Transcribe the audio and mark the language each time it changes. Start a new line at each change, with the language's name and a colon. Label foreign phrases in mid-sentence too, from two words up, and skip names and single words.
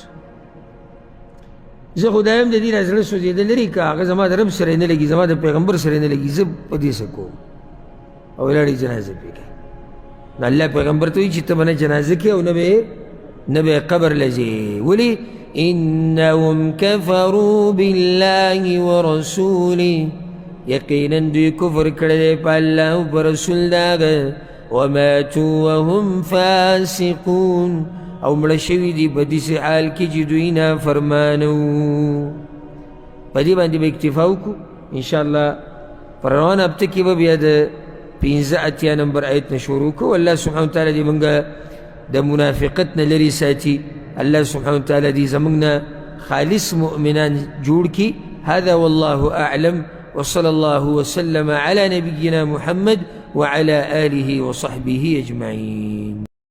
Pashto: زه خو دا یم د دې را زړه سوځېده لري که هغه زما د رب سره یې نه لګي زما د پیغمبر سره یې نه لګي زه په دې څه کوم او ولاړې جنازه پرې کوي. نو الله پیغمبر ته وایي چې ته به نه جنازه کوې او نه به قبر له ځې.
Arabic: ولې؟ انهم كفروا بالله ورسوله،
Pashto: یقینا دوی کفر کړی دی په الله او په رسول د هغه،
Arabic: وماتوا وهم فاسقون،
Pashto: او مړه شوي دي په داسې حال کې چې دوی نافرمانه وو. په دې باندې به اکتفا وکړو انشاءالله. په روانه هفته کې به بیا د 85 نمبر آیت نه شروع کوو.
Arabic: الله سبحانه وتعالی
Pashto: دې موږ د منافقت نه لرې ساتي.
Arabic: الله سبحانه وتعالی
Pashto: دې زموږ نه خالص مؤمنان جوړ کړي.
Arabic: هذا والله أعلم، وصلى الله وسلم على نبينا محمد وعلى آله وصحبه أجمعين.